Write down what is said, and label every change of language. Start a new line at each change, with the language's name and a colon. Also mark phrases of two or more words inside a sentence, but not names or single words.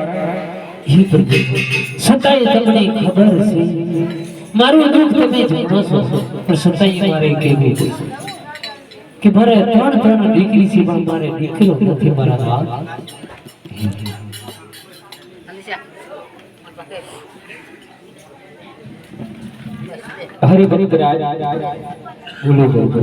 Hindi: हे प्रभु
Gujarati: सताई તમને ખબર છે મારું દુઃખ તમે જાણો છો પણ સતાઈ મારે કેવું છે કે મારે ત્રણ દીકરી છે પણ મારે દીકરો નથી મારા બાપ
Hindi: हरे भक्त राज बोलो बोलो